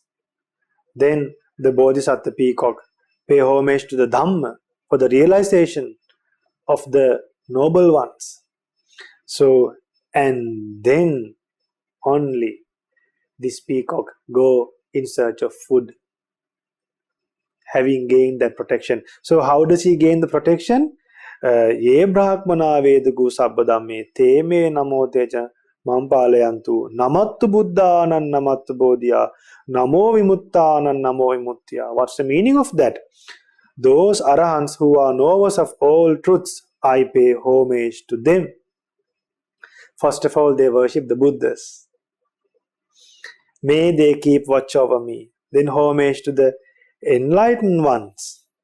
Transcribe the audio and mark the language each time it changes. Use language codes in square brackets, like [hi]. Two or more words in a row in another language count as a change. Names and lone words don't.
[en] Then the Bodhisattva peacock pay homage to the Dhamma for the realization of the noble ones. So, and then only this peacock go in search of food, having gained that protection. So how does he gain the protection? [pi] Ye brahmana vedagu sabbadamme te me namo teja mampalayantu namattu buddhanan namattu bodhya namo vimuttanan namo vimuttiya. [en] What's the meaning of that? Those arahants who are knowers of all truths, I pay homage to them. First of all, they worship the Buddhas. May they keep watch over me. Then homage to the enlightened ones.